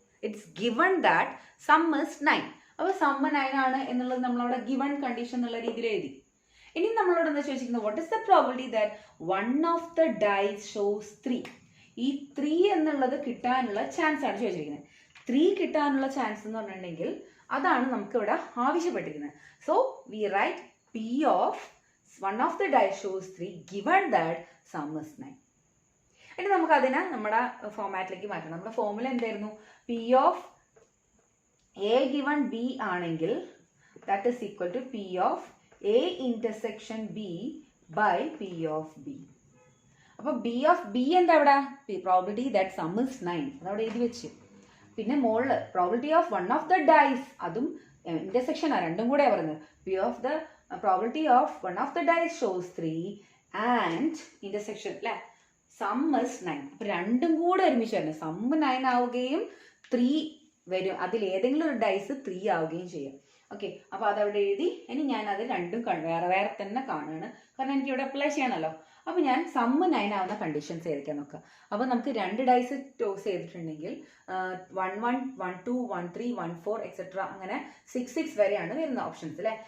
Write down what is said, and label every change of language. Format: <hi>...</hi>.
<en>It's given that sum is 9.</en> <ml>അപ്പൊ sum 9 ആണ് എന്നുള്ളത് നമ്മളവിടെ ഗിവൺ കണ്ടീഷൻ എന്നുള്ള രീതിയിൽ എഴുതി. ഇനി നമ്മളോട് എന്താ ചോദിച്ചിരിക്കുന്നത്?</ml> <en>What is the probability that one of the dice shows 3?</en> <ml>ഈ 3 എന്നുള്ളത് കിട്ടാനുള്ള ചാൻസ് ആണ് ചോദിച്ചിരിക്കുന്നത്. 3 കിട്ടാനുള്ള ചാൻസ് എന്ന് പറഞ്ഞിട്ടുണ്ടെങ്കിൽ അതാണ് നമുക്ക് ഇവിടെ ആവശ്യപ്പെട്ടിരിക്കുന്നത്.</ml> <en>So we write P of one of the dice shows 3 given that sum is 9.</en> <ml>ഇനി നമുക്ക് അതിനെ നമ്മുടെ ഫോമാറ്റിലേക്ക് മാറ്റണം. നമ്മുടെ ഫോർമുല എന്തായിരുന്നു?</ml> <en>P of A given B ആണെങ്കിൽ that is equal to P of A intersection B by P of B.</en> <ml>അപ്പൊ B of B എന്താ ഇവിടെ?</ml> <en>probability that sum is 9</en> <ml>അതവിടെ എഴുതി വെച്ച്. പിന്നെ മോളില് probability of one of the dyes, അതും ഇന്റർസെക്ഷൻ ആണ്, രണ്ടും കൂടെ പറയുന്നത്.</ml> <en>P of the probability of one of the dice shows 3 and intersection അല്ലെ sum is 9.</en> <ml>അപ്പൊ രണ്ടും കൂടെ ഒരുമിച്ച് വരണം. സം 9 ആവുകയും 3 വരും, അതിൽ ഏതെങ്കിലും ഒരു ഡൈസ് 3 ആവുകയും ചെയ്യും. ഓക്കെ, അപ്പോൾ അതവിടെ എഴുതി. ഇനി ഞാൻ അത് രണ്ടും വേറെ വേറെ തന്നെ കാണുകയാണ്, കാരണം എനിക്ക് ഇവിടെ അപ്ലൈ ചെയ്യണമല്ലോ. അപ്പോൾ ഞാൻ സമ്മ് 9 ആവുന്ന കണ്ടീഷൻസ് ഏതൊക്കെയാ നോക്കാം. അപ്പോൾ നമുക്ക് 2 ഡൈസ് ടോസ് ചെയ്തിട്ടുണ്ടെങ്കിൽ 1 1 1 2 1 3 1 4 എക്സെട്ര അങ്ങനെ 6 6 വരെയാണ് വരുന്ന ഓപ്ഷൻസ് അല്ലേ.</ml>